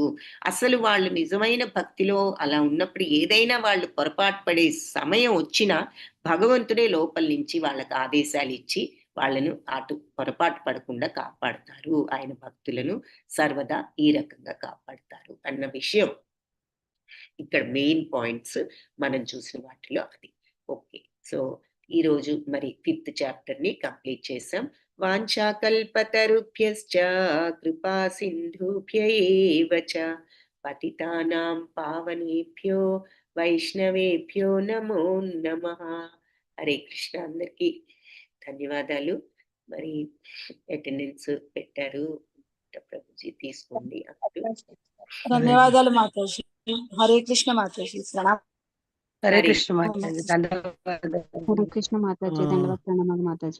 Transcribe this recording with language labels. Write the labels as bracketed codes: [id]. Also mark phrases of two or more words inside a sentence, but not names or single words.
[te] అసలు వాళ్ళు నిజమైన భక్తిలో అలా ఉన్నప్పుడు ఏదైనా వాళ్ళు పొరపాటు పడే సమయం వచ్చినా భగవంతుడే లోపల నుంచి వాళ్ళకి ఆదేశాలు ఇచ్చి వాళ్ళను అటు పొరపాటు పడకుండా కాపాడుతారు. ఆయన భక్తులను సర్వదా ఈ రకంగా కాపాడుతారు అన్న విషయం ఇక్కడ [en] main points [te] మనం చూసిన వాటిలో అది. [en] okay, so [te] ఈ రోజు మరి 5th చాప్టర్ ని కంప్లీట్ చేసాం. [sa] వాంఛాకల్పతరుభ్యశ్చ కృపా సింధుభ్య ఏవ చ పతితానాం పావనేభ్యో వైష్ణవేభ్యో నమో నమః. [te] హరే కృష్ణ. అందరికీ ధన్యవాదాలు. మరి అటెండెన్స్ పెట్టారు, ప్రభుజీ తీసుకోండి. ధన్యవాదాలు మాతాజీ. హరే కృష్ణ మాతాజీ. హరే కృష్ణ మాతాజీ. ధన్యవాదాలు. హరే కృష్ణ మాతాజీ. ధన్యవాదాలు. ప్రణామాలు మాతాజీ.